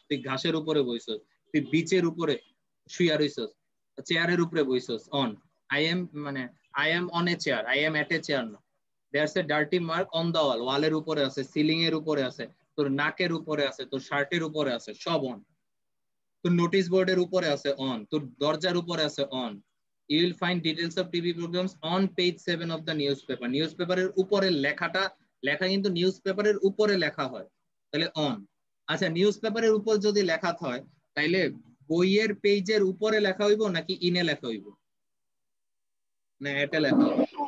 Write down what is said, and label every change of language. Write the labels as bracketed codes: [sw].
[bn] তুই ঘাসের উপরে বইছস। তুই বিচের উপরে শুয়া রইছস, চেয়ারের উপরে বইছস। অন। [en] I am [bn] মানে [en] I am on a chair, [bn] I am at A chair না। [en] there's a dirty mark on the wall, [bn] ওয়ালের উপরে আছে, সিলিং এর উপরে আছে, তোর নাকের উপরে আছে, তোর শার্টের উপরে আছে, সব অন। তোর নোটিশ বোর্ডের উপরে আছে অন, তোর দরজার উপরে আছে on. [en] You will find details of TV programs on page 7 of the newspaper. [bn] নিউজপেপারের উপরে লেখাটা, লেখা কিন্তু নিউজপেপারের উপরে লেখা হয়, তাহলে অন। আচ্ছা, নিউজপেপারের উপর যদি লেখা হয় তাইলে বইয়ের পেজের উপরে লেখা হইব নাকি ইনে লেখা হইব? না এটা লেখা হবে?